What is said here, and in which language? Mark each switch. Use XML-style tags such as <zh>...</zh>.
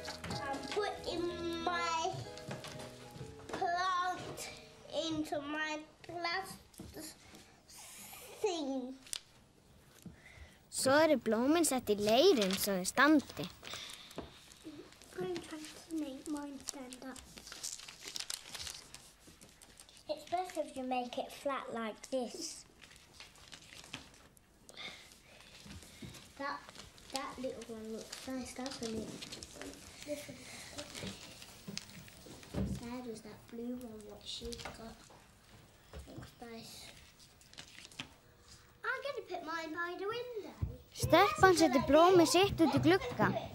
<en>I'm putting my plant into my plastic thing.</en> <is>Svo eru blómin sett í leirinn svo þau standi.</is> <en>I'm trying to make mine stand up. It's best if you make it flat like this. That little one looks nice, doesn't it? This one. Sad as that blue one, what she's got. Looks nice. I'm going to put mine by the window.</en> <is>Stelpan setur blómið sitt út í glugga.</is>